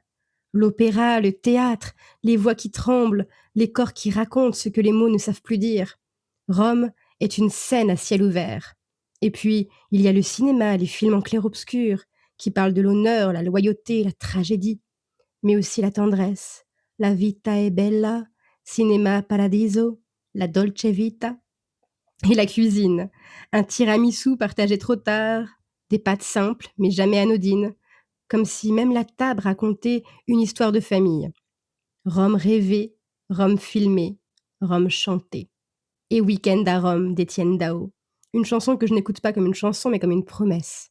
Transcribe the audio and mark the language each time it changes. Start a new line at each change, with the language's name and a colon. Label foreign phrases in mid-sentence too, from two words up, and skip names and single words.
French: L'opéra, le théâtre, les voix qui tremblent, les corps qui racontent ce que les mots ne savent plus dire. Rome est une scène à ciel ouvert. Et puis, il y a le cinéma, les films en clair-obscur, qui parlent de l'honneur, la loyauté, la tragédie, mais aussi la tendresse, la vita è bella, cinéma paradiso, la dolce vita, et la cuisine, un tiramisu partagé trop tard, des pâtes simples mais jamais anodines, comme si même la table racontait une histoire de famille. Rome rêvée, Rome filmée, Rome chantée. Et Week-end à Rome d'Étienne Dao. Une chanson que je n'écoute pas comme une chanson, mais comme une promesse.